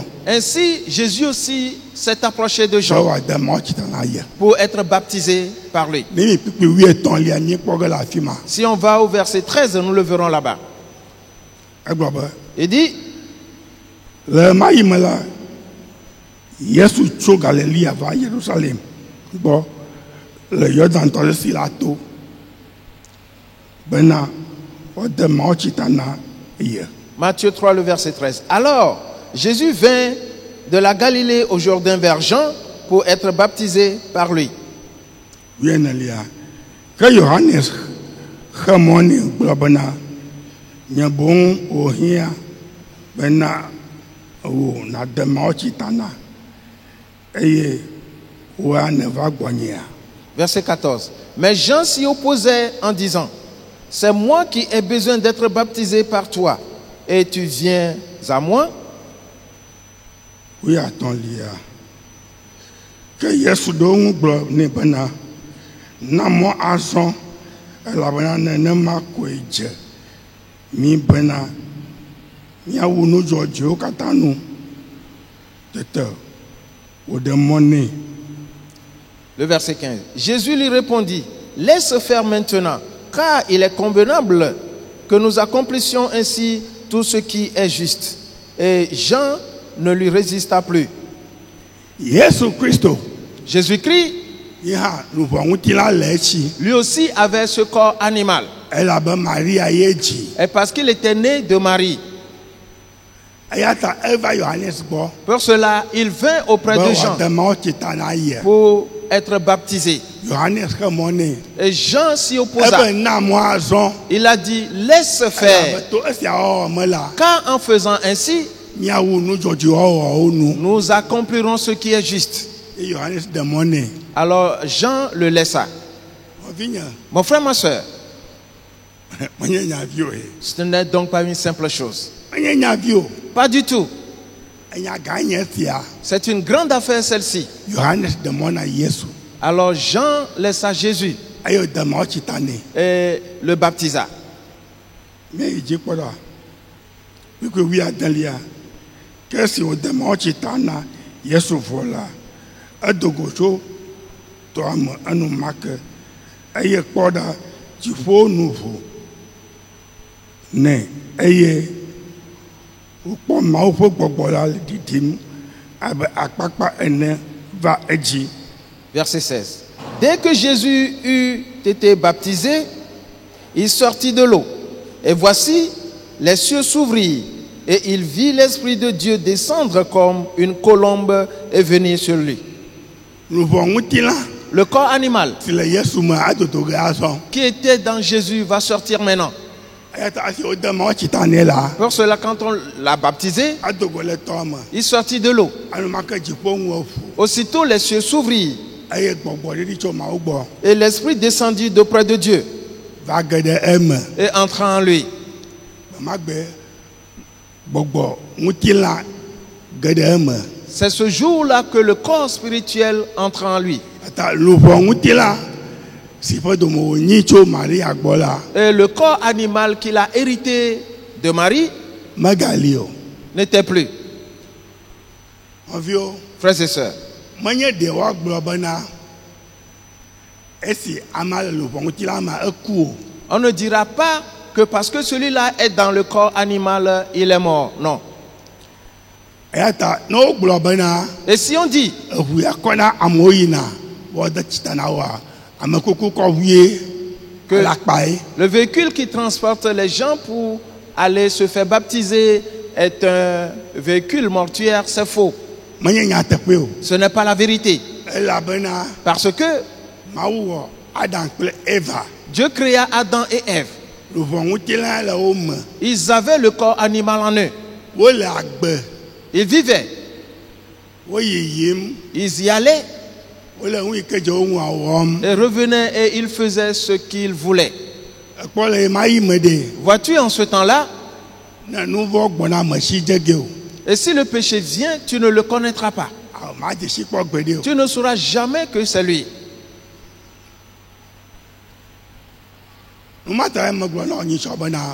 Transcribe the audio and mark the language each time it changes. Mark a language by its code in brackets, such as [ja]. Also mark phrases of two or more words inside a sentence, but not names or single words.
[fr] Ainsi, Jésus aussi s'est approché de Sɔ Jean [ee] wòade mawutsi ta na ye. [fr] pour être baptisé par lui. [ee] Ne mi kpikpi 13 nyi kpɔ ge le afi ma. [fr] Si on va au verset 13, nous le verrons là-bas. [ee] Egblɔ be [fr] Il dit, [ee] le ma yi me la, Yesu tso Galilea va Yerusalem gbɔ le Yɔdan tɔsisi la to bena wòade mawutsi ta na ye. [fr] Matthieu 3, le verset 13. Alors, Jésus vint de la Galilée au Jourdain vers Jean pour être baptisé par lui. 14. [ee] Ke Yohanes xe mɔ nɛ gblɔ bena nye boŋ wòhiã bena wò nade mawutsi ta na eye wòa ne va gbɔnyea. [fr] Verset 14. Mais Jean s'y opposait en disant, c'est moi qui ai besoin d'être baptisé par toi, et tu viens à moi. 15. [ee] Ke Yesu ɖo ŋu gblɔ nɛ bena na mɔ azɔ elabena nenema koe dze mi bena míawu nu dzɔdzɔewo katã nu. Tete wòɖe mɔ nɛ. [fr] Le verset 15. Jésus lui répondit, laisse faire maintenant, car il est convenable que nous accomplissions ainsi tout ce qui est juste. Et Jean ne lui résista plus. [ee] Yesu Kristo [fr] Jésus-Christ, [ee] yi hã luʋɔ ŋutilã le etsi. [fr] lui aussi avait ce corps animal. [ee] Elabe Maria ye dzi. [fr] Et parce qu'il était né de Marie, [ee] Eya ta eva Yohanes gbɔ [fr] pour cela, il vint auprès [ee] be [fr] de Jean [ee] wòade mawutsi ta na ye. [fr] pour être baptisé. [ee] Yohanes xe mɔ nɛ. [fr] Et Jean s'y opposa. [ee] Ebe na mɔ azɔ. [fr] Il a dit, laisse faire. [ee] Elabe to esia wɔwɔ me la, [fr] Car en faisant ainsi, [ee] míawu nu dzɔdzɔe wɔwɔwo nu. [fr] nous accomplirons ce qui est juste. [ee] Eye Yohanes de mɔ nɛ. [fr] Alors Jean le laissa. [ee] Nɔvinye, [fr] Mon frère, ma soeur, [ee] menye nyavi o ye. [fr] ce n'est donc pas une simple chose. [ee] Menye nyavi o. [fr] Pas du tout. [ee] Enya gã nye sia. [fr] C'est une grande affaire celle-ci. [ee] Yohanes de mɔ na Yesu. [fr] Alors Jean laissa Jésus [ee] Eye wòde mawutsi ta nɛ. et le baptisa. Míayi dzi kpɔ ɖa. Wikue 19. Ke esi wòde mawutsi ta na Yesu vɔ la, edo go tso tɔa me enumake eye kpɔ ɖa dziƒo nu ʋu nɛ eye wòkpɔ Mawu ƒe gbɔgbɔ la le ɖiɖim abe akpakpa ene va edzi. [fr] Verset 16. Dès que Jésus eut été baptisé, il sortit de l'eau. Et voici, les cieux s'ouvrirent et il vit l'Esprit de Dieu descendre comme une colombe et venir sur lui. [ee] Luʋɔ ŋutilã [fr] Le corps animal [ee] si le Yesu me adodo ge azɔ. [fr] qui était dans Jésus va sortir maintenant. [ee] Eya ta esi wòde mawutsi ta nɛ la, [fr] Pour cela, quand on l'a baptisé, [ee] adogo le tɔa me. [fr] il sortit de l'eau. [ee] Enumake dziƒo ŋu ʋu [fr] Aussitôt, les cieux s'ouvrirent [ee] eye gbɔgbɔ ɖiɖi tso Mawu gbɔ [fr] et l'Esprit descendit d'auprès de Dieu [ee] va ge ɖe eme. [fr] et entra en lui. [ee] Gbemagbe gbɔgbɔ ŋutilã ge ɖe eme. [fr] C'est ce jour-là que le corps spirituel entra en lui. [ee] Ata luʋɔ ŋutilã si ƒe dome wònyi tso Maria gbɔ la [fr] Et le corps animal qu'il a hérité de Marie [ee] megali o. [fr] n'était plus. [ee] Nɔviwo, [fr] Frères et sœurs, [ee] menye ɖe woagblɔ bena esi amea le luʋɔ ŋutilã me eku o. [fr] On ne dira pas que parce que celui-là est dans le corps animal, il est mort. Non. [ee] eya ta no gblɔ bena [fr] Et si on dit [ee] eʋu ya kɔna amewo yina wɔde tsita na woa amekuku kɔ ʋue [fr] que [ee] la kpae [fr] le véhicule qui transporte les gens pour aller se faire baptiser est un véhicule mortuaire, c'est faux. [ee] menye nyateƒe o [fr] Ce n'est pas la vérité. [ee] elabena [fr] Parce que [ee] Mawu wɔ Adam kple Eva [fr] Dieu créa Adam et Ève. [ee] luvɔŋutilã le wo me [fr] Ils avaient le corps animal en eux. [ee] wole agbe [fr] Ils vivaient. [ee] wo yiyim [fr] Ils y allaient [ee] wole nu yi ke dze wo ŋua wɔm [fr] et revenaient et ils faisaient ce qu'ils voulaient. [ee] ekpɔ le ma yi me de [fr] Vois-tu, en ce temps-là, [ee] ne nu vɔ gbɔna me si dze ge o [fr] et si le péché vient, tu ne le connaîtras pas. [ee] awɔ ma dze si kpɔ gbe de o [fr] Tu ne sauras jamais que c'est lui. [ee] numata me gblɔ na wo nyitsɔ bena